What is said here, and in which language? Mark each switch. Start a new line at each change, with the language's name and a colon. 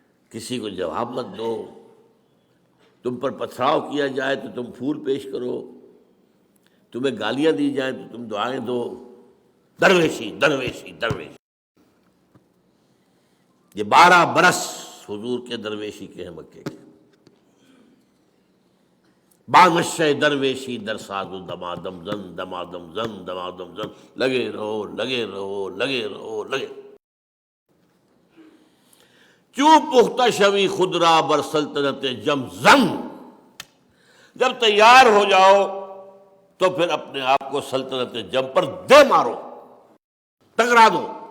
Urdu: کسی کو جواب مت دو. تم پر پتھراؤ کیا جائے تو تم پھول پیش کرو، تمہیں گالیاں دی جائیں تو تم دعائیں دو. درویشی درویشی درویشی. یہ 12 برس حضور کے درویشی کے ہیں مکے کے.
Persian: بانشہ درویشی در ساز و دمادم زن دمادم زن دمادم زن.
Urdu: لگے رہو لگے رہو لگے رہو لگے.
Persian: چوں پختہ شوی خود را بر سلطنت جم زن.
Urdu: جب تیار ہو جاؤ تو پھر اپنے آپ کو سلطنت جم پر دے مارو، ٹکرا دو.